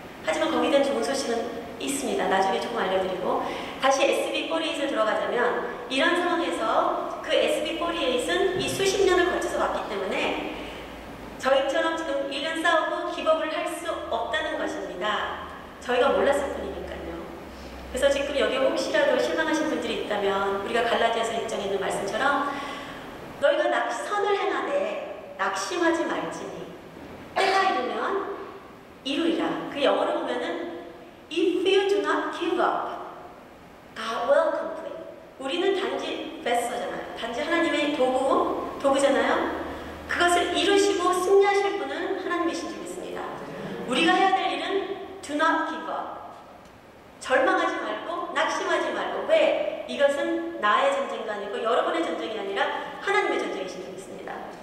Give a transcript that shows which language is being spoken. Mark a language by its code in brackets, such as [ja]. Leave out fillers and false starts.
[ko] 하지만 거기에 대한 좋은 소식은 있습니다. 나중에 조금 알려드리고 다시 SB48에 들어가자면 이런 상황에서 그 SB48은 이 수십 년을 거쳐서 왔기 때문에 저희처럼 지금 1년 싸우고 기법을 할 수 없다는 것입니다. 저희가 몰랐을 뿐이니까요. 그래서 지금 여기 혹시라도 실망하신 분들이 있다면 우리가 갈라디아서 1장에 있는 말씀처럼 너희가 선을 행하되 낙심하지 말지니 때가 이르면 이루리라. 그 영어로 보면은 [en] If you do not give up, God will complete. [ko] 우리는 단지 vessel잖아요. 단지 하나님의 도구잖아요. 그것을 이루시고 승리하실 분은 하나님이신 줄 믿습니다. 우리가 해야 될 일은 [en] do not give up. [ko] 절망하지 말고 낙심하지 말고. 왜? 이것은 나의 전쟁도 아니고 여러분의 전쟁이 아니라 하나님의 전쟁이신 줄 믿습니다.